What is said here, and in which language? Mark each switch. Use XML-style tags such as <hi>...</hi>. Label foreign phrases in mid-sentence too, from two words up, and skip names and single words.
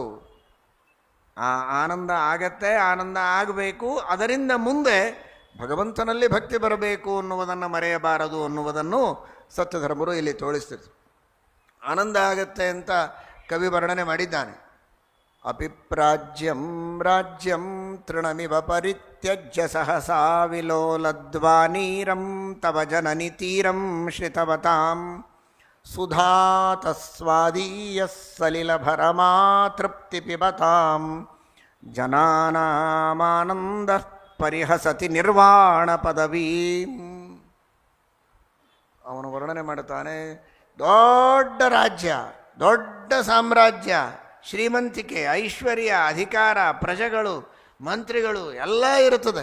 <kn>ಆ ಆನಂದ ಆಗತ್ತೆ, ಆನಂದ ಆಗಬೇಕು, ಅದರಿಂದ ಮುಂದೆ ಭಗವಂತನಲ್ಲಿ ಭಕ್ತಿ ಬರಬೇಕು ಅನ್ನುವುದನ್ನು ಮರೆಯಬಾರದು ಅನ್ನುವುದನ್ನು ಸತ್ಯಧರ್ಮರು ಇಲ್ಲಿ ತೋರಿಸ್ತಿದ್ರು. ಆನಂದ ಆಗತ್ತೆ ಅಂತ ಕವಿ ವರ್ಣನೆ ಮಾಡಿದ್ದಾನೆ.</kn> <sa>ಅಪಿಪ್ರಾಜ್ಯಂ ರಾಜ್ಯಂ ತೃಣಮಿವ ಪರಿತ್ಯಜ್ಯ ಸಹಸಾ ವಿಲೋಲದ್ವಾ ನೀರಂ ತವ ಜನನಿ ತೀರಂ ಶ್ರಿತವತಾಂ ಸುಧಾತಸ್ವಾದೀಯ ಸಲಿಲಭರಮಾ ತೃಪ್ತಿ ಪಿಬತಾಂ ಜನಾನಾಮಾನಂದ ಪರಿಹಸತಿ ನಿರ್ವಾಣ ಪದವೀ.</sa> <kn>ಅವನು ವರ್ಣನೆ ಮಾಡುತ್ತಾನೆ, ದೊಡ್ಡ ರಾಜ್ಯ, ದೊಡ್ಡ ಸಾಮ್ರಾಜ್ಯ, ಶ್ರೀಮಂತಿಕೆ, ಐಶ್ವರ್ಯ, ಅಧಿಕಾರ, ಪ್ರಜೆಗಳು, ಮಂತ್ರಿಗಳು ಎಲ್ಲ ಇರುತ್ತದೆ.</kn>